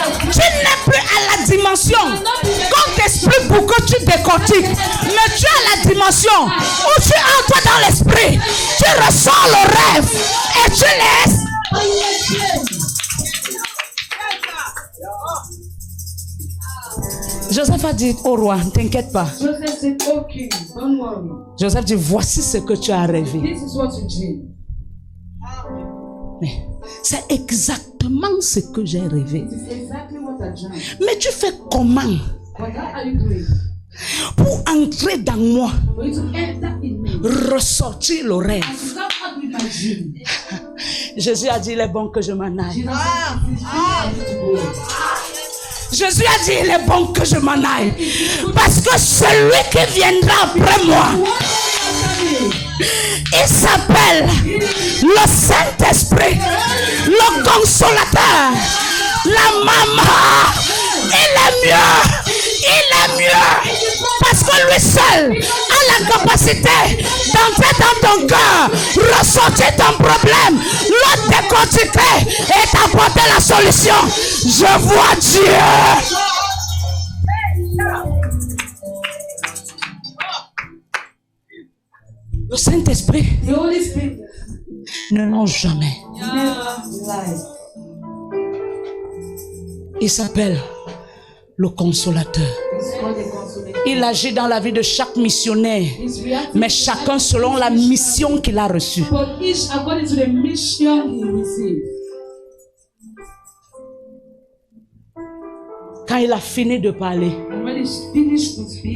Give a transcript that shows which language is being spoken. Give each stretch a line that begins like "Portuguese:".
French: Tu n'es plus à la dimension qu'on t'explique pour que tu décortiques. Mais tu es à la dimension où tu entres dans l'esprit. Tu ressens le rêve et tu laisses. Joseph a dit au roi, ne t'inquiète pas.
English: Joseph said, oh king, don't worry.
French: Joseph dit, voici ce que tu as rêvé.
English: This is what you dream.
French: Mais c'est exactement ce que j'ai rêvé.
English: It is exactly what I dreamt.
French: Mais tu fais comment
English: But how are you doing?
French: pour entrer dans moi,
English: For you to enter in me.
French: ressortir le rêve?
English: And to come out with my dream.
French: Jésus a dit, il est bon que je m'en aille.
English: Jesus said, it is good for you to go.
French: Jésus a dit, il est bon que je m'en aille. Parce que celui qui viendra après moi, il s'appelle le Saint-Esprit, le Consolateur, la maman. Il est mieux. Il est mieux. Parce que lui seul a la capacité d'entrer dans ton cœur, ressortir ton problème, le décortiquer et t'apporter la solution. Je vois Dieu. Le Saint-Esprit
English: The Holy Spirit
French: ne ment jamais.
English: never lies.
French: Il s'appelle le Consolateur.
English: It's called the Consolator.
French: Il agit dans la vie de chaque missionnaire,
English: It's reactive.
French: mais chacun selon la mission qu'il a reçue.
English: But each according to the mission he received.
French: Quand il a fini de parler,
English: And when he finished to speak,